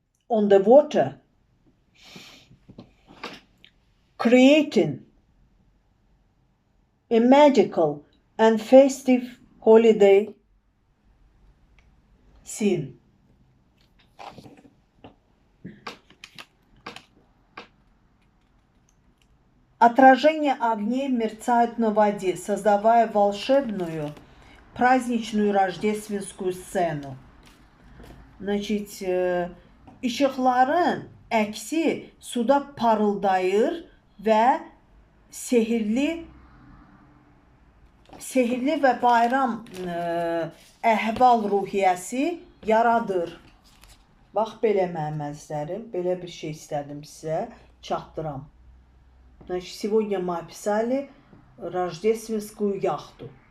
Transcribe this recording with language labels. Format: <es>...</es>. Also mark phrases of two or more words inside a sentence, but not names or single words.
<en>on the water, creating a magical and festive holiday scene.</en> <ru>Отражения огней мерцают на воде, создавая волшебную, праздничную рождественскую сцену. Значит,</ru> <az>ışıqların əksi suda parıldayır və sehirli və bayram əhval-ruhiyyəsi yaradır. Bax, belə mənim əzizlərim, belə bir şey istədim sizə çatdıram.</az> <ru>Значит, сегодня мы описали рождественскую яхту.</ru>